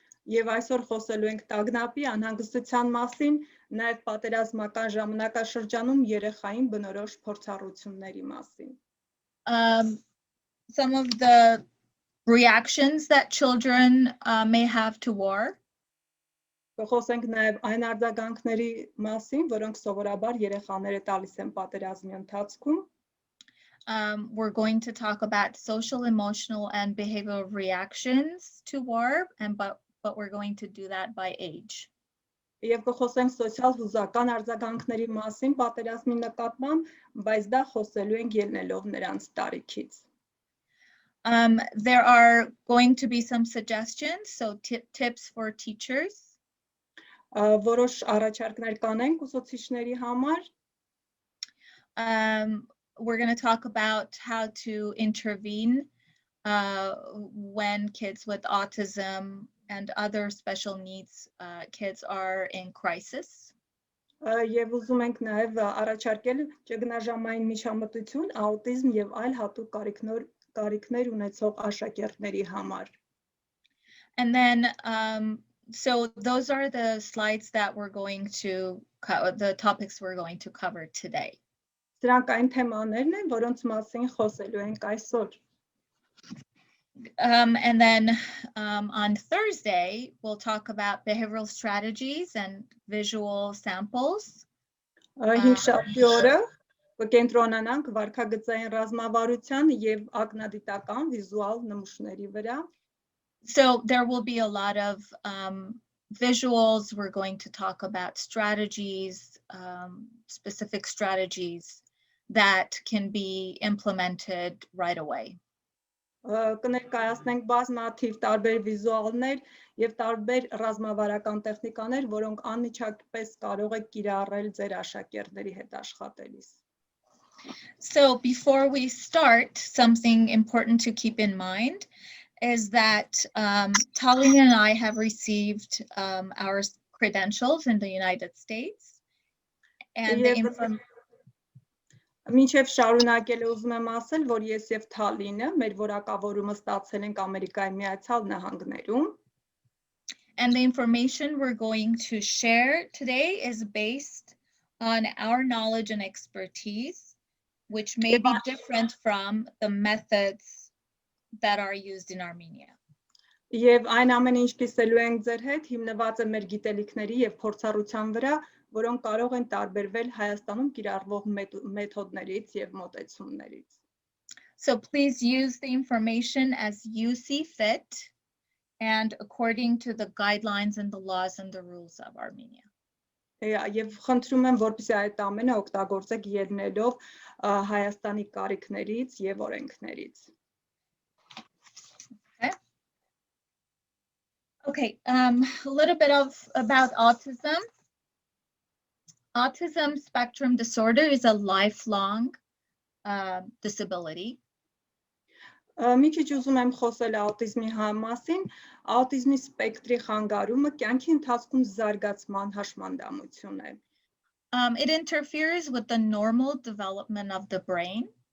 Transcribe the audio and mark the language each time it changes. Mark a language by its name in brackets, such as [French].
[Armenian] Եվ այսօր խոսելու ենք տագնապի անհանգստության մասին, նաև պատերազմական ժամանակաշրջանում երեխային բնորոշ փորձառությունների մասին. [English] Some of the reactions that children may have to war. [Armenian] Կխոսենք նաև այն արձագանքների մասին, որոնք սովորաբար երեխաները տալիս են պատերազմի ընթացքում. [English] We're going to talk about social, emotional, and behavioral reactions to war, but we're going to do that by age. [Armenian] Եվ կխոսենք սոցիալ հուզական արձագանքների մասին պատերազմի նկատմամբ, բայց դա խոսելու ենք ելնելով նրանց տարիքից. [English] There are going to be some suggestions, so tips for teachers. [Armenian] Որոշ առաջարկներ կանենք ուսուցիչների համար. [English] We're going to talk about how to intervene when kids with autism and other special needs kids are in crisis. [Armenian] Եվ ուզում ենք նաև առաջարկել ճգնաժամային միջամտություն, աուտիզմ եւ այլ հատուկ կարիքներ ունեցող աշակերտների համար. [English] And then so those are the slides that we're going to cover, the topics we're going to cover today. [Armenian] Սրանք այն թեմաներն են, որոնց մասին խոսելու ենք այսօր. [English] And then on Thursday, we'll talk about behavioral strategies and visual samples. [Armenian] Հինգշաբթի օրը կկենտրոնանանք վարքագծային ռազմավարության եւ ակնադիտական վիզուալ նմուշների վրա. [English] So there will be a lot of visuals. We're going to talk about strategies, specific strategies that can be implemented right away. [Armenian] Կներկայացնենք բազմաթիվ տարբեր վիզուալներ եւ տարբեր ռազմավարական տեխնիկաներ, որոնք անմիջապես կարող եք կիրառել ձեր աշակերտների հետ աշխատելիս. [English] So before we start, something important to keep in mind is that Tallinn and I have received our credentials in the United States, and the information. [Armenian] Մինչև շարունակել ուզում եմ ասել, որ ես եւ Թալինը մեր որակավորումը ստացել ենք Ամերիկայի Միացյալ Նահանգներում. [English] And the information we're going to share today is based on our knowledge and expertise, which may be different from the methods that are used in Armenia. [Armenian] Եվ այն ամենը ինչ կիսելու ենք ձեր հետ հիմնված է մեր գիտելիքների եւ փորձառության վրա, որոնք կարող են տարբերվել Հայաստանում կիրառվող մեթոդներից եւ մոտեցումներից. [English] So please use the information as you see fit and according to the guidelines and the laws and the rules of Armenia. [Armenian] Եվ խնդրում եմ, որպեսզի այդ ամենը օգտագործեք ելնելով Հայաստանի կարիքներից եւ օրենքներից. [English] Okay, a little bit about autism. Autism spectrum disorder is a lifelong disability. [Armenian] Մի քիչ ուզում եմ խոսել աուտիզմի մասին, աուտիզմի սպեկտրի խանգարումը կյանքի ընթացքում զարգացման հաշմանդամություն է. [English] It interferes with the normal development of the brain.